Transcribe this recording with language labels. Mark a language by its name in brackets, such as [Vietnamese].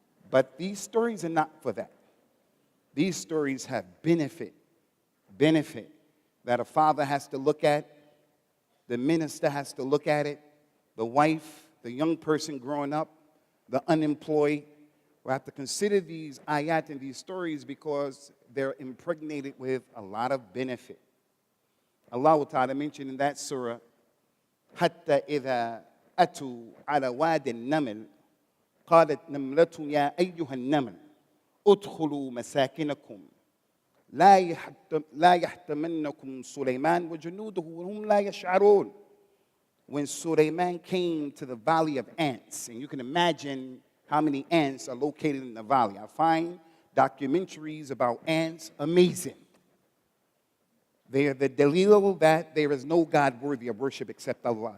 [English] But these stories are not for that. These stories have benefit that a father has to look at, the minister has to look at it, the wife, the young person growing up, the unemployed. We have to consider these ayat and these stories because they're impregnated with a lot of benefit. Allah Ta'ala mentioned in that surah, [Arabic] حَتَّى إِذَا أَتُوا عَلَى وَادِ النَّمْلِ قَالَتْ نَمْلَةٌ يَا أَيُّهَا النَّمْلِ ادْخُلُوا مَسَاكِنَكُمْ لا يحتمنكم سليمان وجنوده وهم لا يشعرون. [English] When Sulaiman came to the valley of ants, and you can imagine how many ants are located in the valley. I find documentaries about ants amazing. They are the dalil that there is no God worthy of worship except Allah.